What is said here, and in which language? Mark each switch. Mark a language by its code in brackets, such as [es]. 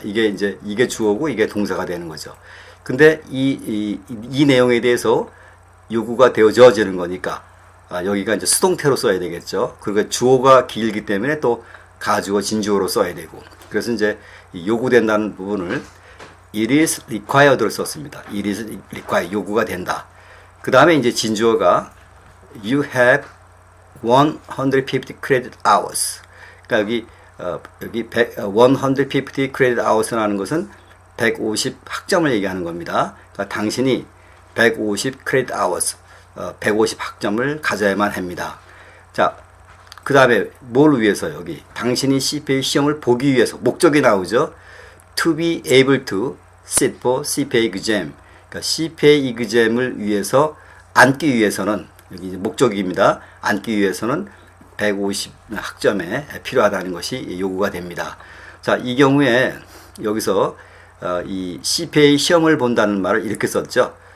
[ko] 이게 주어고 이게 동사가 되는 거죠. 근데 이 내용에 대해서 요구가 되어져지는 거니까 여기가 이제 수동태로 써야 되겠죠. 그리고 주어가 길기 때문에 또 가주어, 진주어로 써야 되고. 그래서 이제 요구된다는 부분을 [en] it is required [ko] 로 썼습니다. [en] it is required, [ko] 요구가 된다. 그 다음에 이제 진주어가 [en] you have 150 credit hours. [ko] 그러니까 여기 150 credit hours라는 것은 150학점을 얘기하는 겁니다. 그러니까 당신이 [en] 150 credit hours, [ko] 150학점을 가져야만 합니다. 자, 그 다음에 뭘 위해서 여기 당신이 CPA 시험을 보기 위해서 목적이 나오죠. [en] To be able to sit for CPA exam. [ko] 그러니까 CPA exam을 위해서 앉기 위해서는 여기 이제 목적입니다. 앉기 위해서는 150학점에 필요하다는 것이 요구가 됩니다. 자, 이 경우에 여기서 이 CPA 시험을 본다는 말을 이렇게 썼죠.